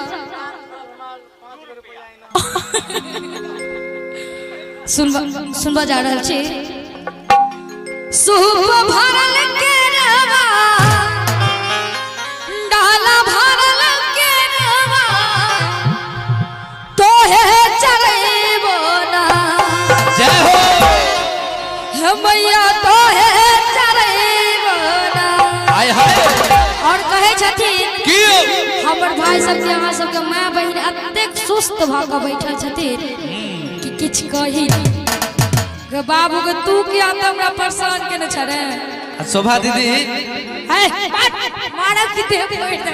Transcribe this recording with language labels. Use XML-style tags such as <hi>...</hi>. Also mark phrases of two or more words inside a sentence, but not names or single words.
<mai>सुनबा जा रहल छी सूप भरल के रवा डाला भरल के रवा तोहे चढ़ैबो ना जय हो हे मैया तोहे चढ़ैबो ना हाय हाय और कहे छथिन की हमर भाई सबके अहाँ सबके माय बहिन एतेक सुस्त भऽ कऽ बैठल छथिन कि किछ कही गे बाबू के तू किया त हमरा परेशान केने छरे शोभा दीदी है मारब की देह बैठ दे</mai>